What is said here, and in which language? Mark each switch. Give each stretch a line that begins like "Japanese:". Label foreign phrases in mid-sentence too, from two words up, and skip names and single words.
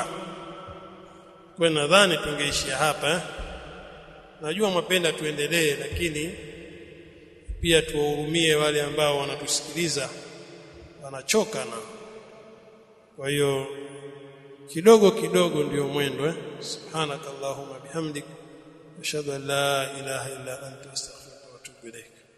Swahili: Kwa nadhani tungeishia hapa. Najua mapenda tuendelee, lakini pia tuwahurumie wale ambao wanatusikiliza, wanachoka na. Kwa hiyo kidogo kidogo ndio mwendo.
Arabic: سبحانك اللهم بحمدك أشهد أن لا إله إلا أنت أستغفرك وأتوب إليك.